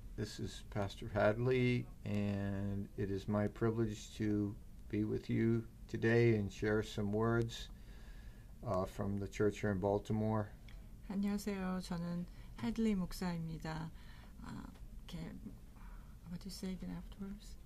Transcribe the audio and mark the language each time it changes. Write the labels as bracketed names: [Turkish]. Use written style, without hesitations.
[English] This is Pastor Hadley, and it is my privilege to be with you today and share some words from the church here in Baltimore. [Korean] 안녕하세요. 저는 헤들리 목사입니다. [English] Okay, what do you say again afterwards?